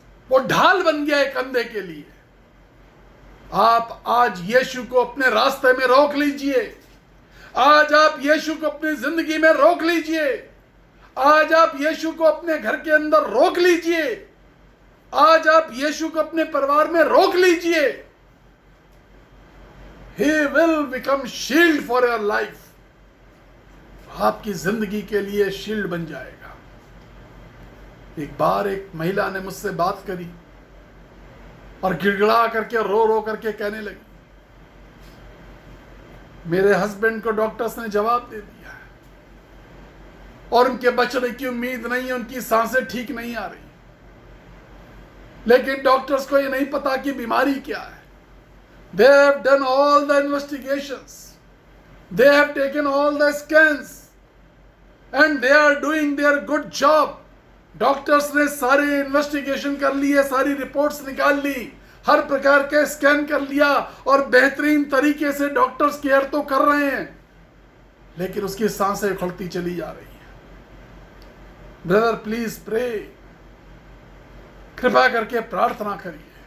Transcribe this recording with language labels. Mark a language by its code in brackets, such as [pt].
[hi] वो ढाल बन गया एक अंधे के लिए। आप आज यीशु को अपने रास्ते में रोक लीजिए। आज आप यीशु को अपनी जिंदगी में रोक लीजिए। आज आप यीशु को अपने घर के अंदर रोक लीजिए। आज आप यीशु को अपने परिवार में रोक लीजिए। [en] He will become shield for your life. [hi] आपकी जिंदगी के लिए शील्ड बन जाएगा। एक बार एक महिला ने मुझसे बात करी और गिड़गिड़ा करके रो रो करके कहने लगी, मेरे हस्बैंड को डॉक्टर्स ने जवाब दे दिया है और उनके बचने की उम्मीद नहीं है, उनकी सांसें ठीक नहीं आ रही, लेकिन डॉक्टर्स को ये नहीं पता कि बीमारी क्या है। [en] They have done all the investigations, they have taken all the scans and they are doing their good job. [hi] Doctors ने सारे इन्वेस्टिगेशन कर लिए, सारी रिपोर्ट्स निकाल ली, हर प्रकार के स्कैन कर लिया और बेहतरीन तरीके से डॉक्टर्स केयर तो कर रहे हैं, लेकिन उसकी सांसें उखड़ती चली जा रही हैं। ब्रदर [en] please pray, [hi] कृपा करके प्रार्थना करिए।